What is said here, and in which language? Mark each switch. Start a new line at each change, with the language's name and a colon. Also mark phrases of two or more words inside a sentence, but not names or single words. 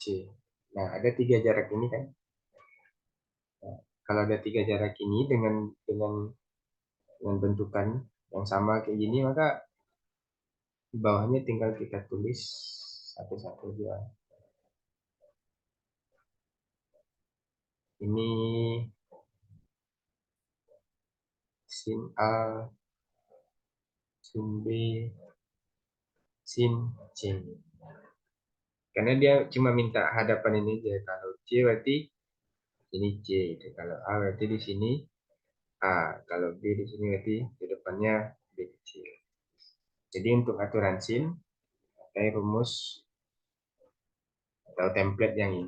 Indonesian: Nah, ada tiga jarak ini kan. Nah, kalau ada tiga jarak ini dengan bentukan yang sama kayak gini, maka di bawahnya tinggal kita tulis satu-satu aja. Ini sin A, sin B, sin C. Karena dia cuma minta hadapan ini aja. Kalau C berarti ini C. Kalau A berarti di sini A. Kalau B di sini berarti di depannya B kecil. Jadi untuk aturan sin, pakai rumus atau template yang ini.